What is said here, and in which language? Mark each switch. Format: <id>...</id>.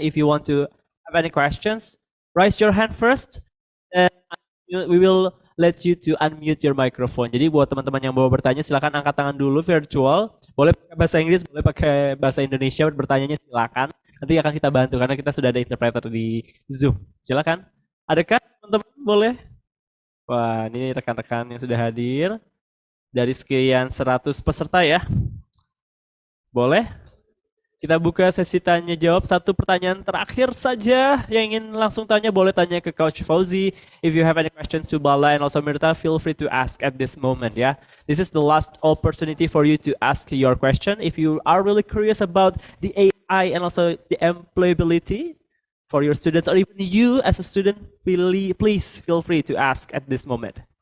<en>If you want to have any questions, raise your hand first. And we will let you to unmute your microphone.</en> <id>Jadi buat teman-teman yang mau bertanya, silakan angkat tangan dulu virtual. Boleh pakai bahasa Inggris, boleh pakai bahasa Indonesia. Bertanyanya silakan. Nanti akan kita bantu karena kita sudah ada interpreter di Zoom. Silakan. Adakah teman-teman boleh? Wah, ini rekan-rekan yang sudah hadir dari sekian 100 peserta ya. Boleh? Kita buka sesi tanya jawab. Satu pertanyaan terakhir saja. Yang ingin langsung tanya boleh tanya ke Coach Fauzi.</id> <en>If you have any question to Bala and also Mirta, feel free to ask at this moment ya. This is the last opportunity for you to ask your question. If you are really curious about the AI and also the employability for your students or even you as a student, please feel free to ask at this moment.</en>